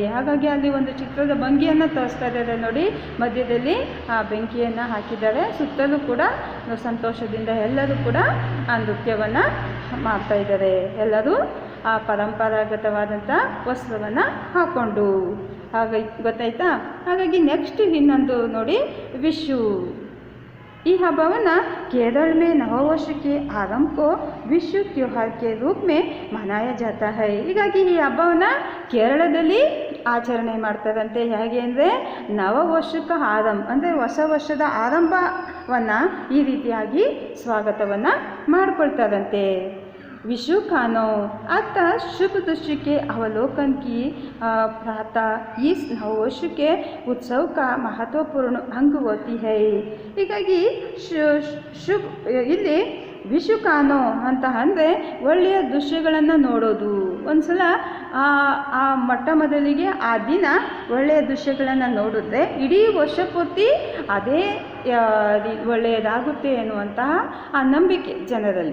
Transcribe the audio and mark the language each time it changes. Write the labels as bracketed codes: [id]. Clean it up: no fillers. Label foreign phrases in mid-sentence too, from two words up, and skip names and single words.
[kn] ಹಾಗಾಗಿ ಅಲ್ಲಿ ಒಂದು ಚಿತ್ರದ ಭಂಗಿಯನ್ನು ತೋರಿಸ್ತಾ ಇದ್ದಾರೆ ನೋಡಿ. ಮಧ್ಯದಲ್ಲಿ ಆ ಬೆಂಕಿಯನ್ನು ಹಾಕಿದ್ದಾರೆ, ಸುತ್ತಲೂ ಕೂಡ ಸಂತೋಷದಿಂದ ಎಲ್ಲರೂ ಕೂಡ ಆ ನೃತ್ಯವನ್ನು ಮಾಡ್ತಾ ಇದ್ದಾರೆ. ಎಲ್ಲರೂ ಆ ಪರಂಪರಾಗತವಾದಂಥ ವಸ್ತ್ರವನ್ನು ಹಾಕ್ಕೊಂಡು. ಹಾಗಾಗಿ ಗೊತ್ತಾಯ್ತಾ. ಹಾಗಾಗಿ ನೆಕ್ಸ್ಟ್ ಇನ್ನೊಂದು ನೋಡಿ, ವಿಶು. ಈ ಹಬ್ಬವನ್ನು [hi] केरल में नववर्ष के आरंभ को विश्व त्योहार के रूप में मनाया जाता है. [kn] ಹೀಗಾಗಿ ಈ ಹಬ್ಬವನ್ನು ಕೇರಳದಲ್ಲಿ ಆಚರಣೆ ಮಾಡ್ತಾರಂತೆ. ಹೇಗೆ ಅಂದರೆ ನವವರ್ಷಕ್ಕೆ ಆರಂಭ ಅಂದರೆ ಹೊಸ ವರ್ಷದ ಆರಂಭವನ್ನು ಈ ರೀತಿಯಾಗಿ ಸ್ವಾಗತವನ್ನು ಮಾಡಿಕೊಳ್ತಾರಂತೆ. [hi] विशु खानो अतः शुभ दृश्य के अवलोकन की प्रातः इस नववर्ष के उत्सव का महत्वपूर्ण अंग होती है. [kn] ಹೀಗಾಗಿ ಶುಭ ಇಲ್ಲಿ ವಿಶು ಕಾನೋ ಅಂತ ಅಂದರೆ ಒಳ್ಳೆಯ ದೃಶ್ಯಗಳನ್ನು ನೋಡೋದು. ಒಂದು ಸಲ ಆ ಮೊಟ್ಟ ಮೊದಲಿಗೆ ಆ ದಿನ ಒಳ್ಳೆಯ ದೃಶ್ಯಗಳನ್ನು ನೋಡಿದ್ರೆ ಇಡೀ ವರ್ಷ ಪೂರ್ತಿ ಅದೇ ಒಳ್ಳೆಯದಾಗುತ್ತೆ ಎನ್ನುವಂತಹ ಆ ನಂಬಿಕೆ ಜನರಲ್ಲಿ.